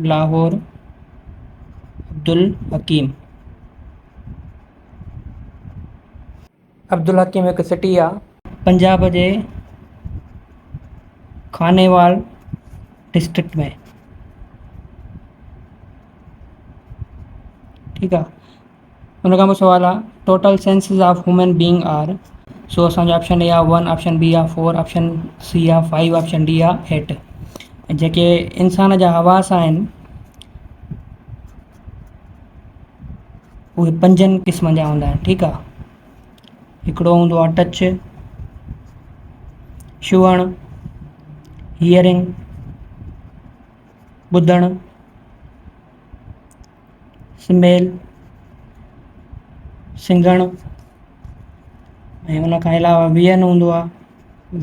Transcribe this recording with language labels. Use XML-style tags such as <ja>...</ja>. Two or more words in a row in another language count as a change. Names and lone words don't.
<sd>लाहौर अब्दुल हकीम हिकु सिटी आहे पंजाब जे खानेवाल डिस्ट्रिक्ट में। ठीक आहे। उन खां पोइ सुवाल आहे</sd> <en>total census of human being are.</en> <sd>सो असांजो</sd> <en>option A</en> <sd>आहे 1,</sd> <en>option B</en> <sd>आहे 4,</sd> <en>option C</en> <sd>आहे 5,</sd> <en>option D</en> <sd>आहे 8। जेके इंसान जा हवास आहिनि उहे 5 क़िस्म जा हूंदा आहिनि। ठीक आहे। हिकिड़ो हूंदो आहे टच, छुअणु, हियरिंग ॿुधणु, स्मेल सिंघणु, ऐं उन खां अलावा वियन हूंदो आहे।</sd>